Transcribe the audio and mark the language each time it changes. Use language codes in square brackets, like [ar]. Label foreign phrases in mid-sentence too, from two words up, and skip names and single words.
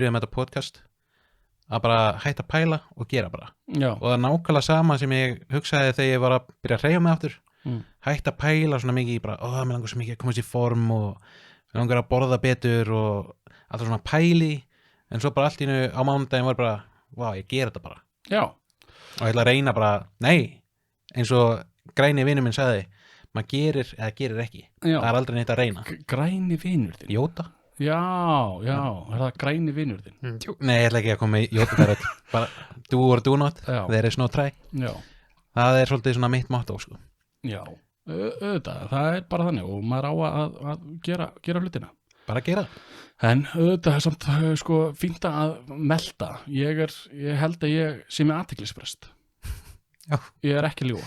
[is] byrjuðum með þetta podcast að bara hætta að pæla og gera bara og það er nákvæmlega sama sem ég hugsaði þegar ég var að byrja að hreyfa mig aftur hætta að pæla svona mikið bara, mér langar svo mikið að komast í form og mér langar að borða betur og alltaf svona pæli en svo bara allt í einu á mánudaginn var bara ég gera þetta bara og ég ætla að reyna bara, eins og græni vinur minn sagði maður gerir eða gerir ekki það er aldrei neitt að reyna græni vinur þinn? Jóta Já, er það græni vinur þinn? Nei, ég ætla ekki að koma í jótakaröld bara [en] do or do not, there is no try [is] það er svolítið svona mitt motto sko. Auðvitað, það er bara þannig og maður á að gera hlutina bara gera en auðvitað er samt sko fínt að melda ég held að ég sé með athyglisbrest ég er ekki ljúga